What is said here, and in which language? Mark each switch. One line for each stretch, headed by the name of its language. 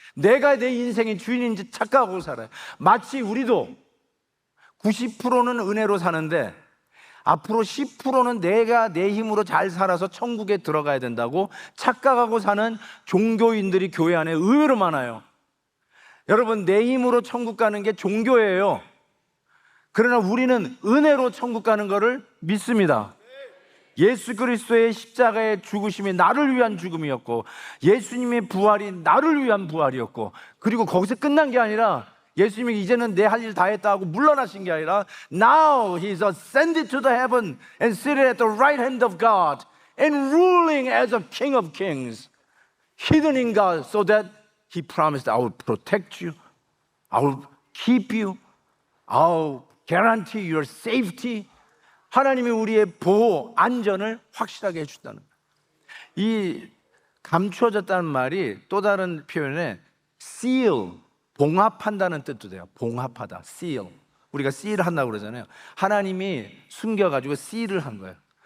Korean: 내가 내 인생의 주인인지 착각하고 살아요. 마치 우리도 90%는 은혜로 사는데 앞으로 10%는 내가 내 힘으로 잘 살아서 천국에 들어가야 된다고 착각하고 사는 종교인들이 교회 안에 의외로 많아요. 여러분, 내 힘으로 천국 가는 게 종교예요. 그러나 우리는 은혜로 천국 가는 것을 믿습니다. 예수 그리스도의 십자가의 죽으심이 나를 위한 죽음이었고, 예수님의 부활이 나를 위한 부활이었고, 그리고 거기서 끝난 게 아니라 예수님이 이제는 내 할 일 다 했다 하고 물러나신 게 아니라
English: Now He's ascended to the heaven and seated at the right hand of God and ruling as a King of Kings, hidden in God, so that He promised, I will protect you, I will keep you, I will guarantee your safety.
Korean: 하나님이 우리의 보호, 안전을 확실하게 해준다는 거예요. 이 감추어졌다는 말이 또 다른 표현에 seal, 봉합한다는 뜻도 돼요. 봉합하다, seal. 우리가 seal 한다고 그러잖아요. 하나님이 숨겨가지고 seal을 한 거예요.